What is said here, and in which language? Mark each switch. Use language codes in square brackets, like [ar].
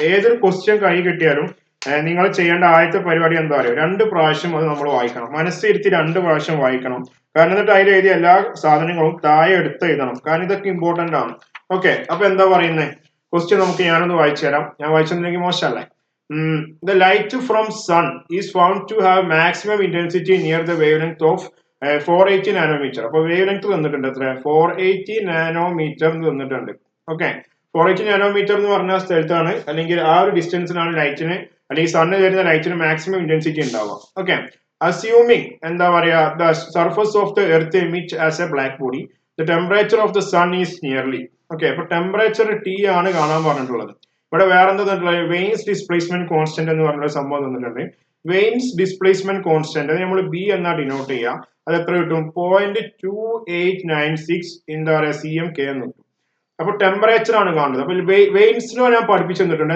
[ml] ഏതൊരു ക്വസ്റ്റ്യൻ കൈ കിട്ടിയാലും നിങ്ങൾ ചെയ്യേണ്ട ആദ്യത്തെ പരിപാടി എന്താ പറയുക 2 പ്രാവശ്യം അത് നമ്മൾ വായിക്കണം. മനസ്സിരുത്തി 2 പ്രാവശ്യം വായിക്കണം. കാരണം എന്നിട്ട് അതിൽ എഴുതിയ എല്ലാ സാധനങ്ങളും താഴെ എടുത്ത് എഴുതണം. കാരണം ഇതൊക്കെ ഇമ്പോർട്ടന്റ് ആണ്. ഓക്കെ, അപ്പൊ എന്താ പറയുന്നത് ക്വസ്റ്റ്യൻ നമുക്ക് ഞാനൊന്ന് വായിച്ചു തരാം. ഞാൻ വായിച്ചെന്നുണ്ടെങ്കിൽ മോശമല്ലേ. [en] The light from sun is found to have maximum intensity near the wavelength of 480 nanometre. [ml] അപ്പൊ വേവ് ലെങ്ത് തന്നിട്ടുണ്ട് എത്ര 480 നാനോമീറ്റർ തന്നിട്ടുണ്ട്. ഓക്കെ, 480 നാനോമീറ്റർ എന്ന് പറഞ്ഞ സ്ഥലത്താണ് അല്ലെങ്കിൽ ആ ഒരു ഡിസ്റ്റൻസിനാണ് ലൈറ്റിന് അല്ലെങ്കിൽ സണ്ണ് തരുന്ന ലൈറ്റിന് മാക്സിമം ഇന്റൻസിറ്റി ഉണ്ടാവുക. ഓക്കെ, [en] assuming [ml] എന്താ പറയാ [en] the surface of the earth emits as a black body, the temperature of the sun is nearly. [ml] Okay, അപ്പൊ ടെമ്പറേച്ചർ ടി ആണ് കാണാൻ പറഞ്ഞിട്ടുള്ളത്. ഇവിടെ വേറെ എന്താ തന്നിട്ടുള്ളത്? വെയിൻസ് ഡിസ്പ്ലേസ്മെന്റ് കോൺസ്റ്റന്റ് എന്ന് പറഞ്ഞൊരു സംഭവം തന്നിട്ടുണ്ട്. വെയിൻസ് ഡിസ്പ്ലേസ്മെന്റ് കോൺസ്റ്റന്റ് അത് നമ്മൾ ബി എന്നാ ഡിനോട്ട് ചെയ്യുക. അത് എത്ര കിട്ടും? 0.2896 എന്താ പറയാ CM K എന്ന് കിട്ടും. അപ്പൊ ടെമ്പറേച്ചർ ആണ് കാണുന്നത്. അപ്പൊ വെയിൻസ് ലോ ഞാൻ പഠിപ്പിച്ചു തന്നിട്ടുണ്ട്.